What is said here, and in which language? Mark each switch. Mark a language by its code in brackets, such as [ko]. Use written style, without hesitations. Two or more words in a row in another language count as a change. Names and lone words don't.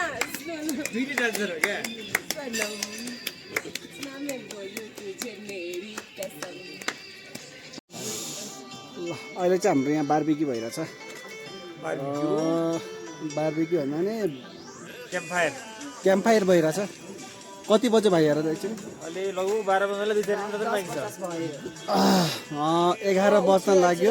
[ne] दुईटी डान्सर हो क्या? [hi] ना मैं बोलूं तुझे मेरी कसम। [ne] ल अहिले चाहिँ हाम्रो यहाँ बारबिक्यू भइरहेछ। बारबिक्यू भन्दा पनि क्याम्प फायर भइरहेछ। कति बजे भाइ हेर एकछिन? अहिले लगभग 12 बजेलाई 2-4 मिनेट मात्रै बाँकी छ। 11 बज्न लाग्यो।